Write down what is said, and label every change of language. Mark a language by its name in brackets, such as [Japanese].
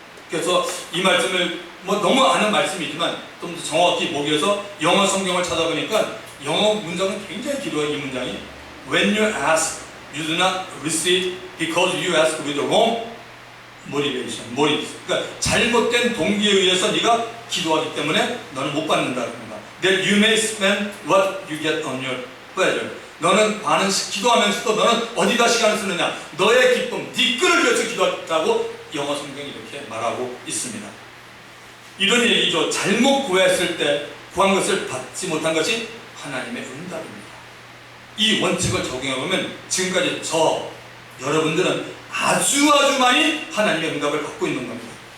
[Korean] 그래서 이 말씀을 너무 아는 말씀이지만 좀 더 정확히 보기 위해서 영어 성경을 찾아보니까 영어 문장은 굉장히 길어요. 이 문장이 [English] When you ask, you do not receive because you ask with the wrong motivation. [Korean] 그러니까 잘못된 동기에 의해서 네가 기도하기 때문에 너는 못 받는다. [English] That you may spend what you get on your pleasure. [Korean] 너는 많은 기도하면서도 너는 어디다 시간을 쓰느냐? 너의 기쁨, 네 끈을 위해서 기도했다고 영어 성경이 이렇게 말하고 있습니다. 이런 얘기죠. 잘못 구했을 때 구한 것을 받지 못한 것이 하나님의 응답입니다. 이 원칙을 적용해보면 지금까지 여러분들은 아주 많이 하나님의 응답을 받고 있는 겁니다.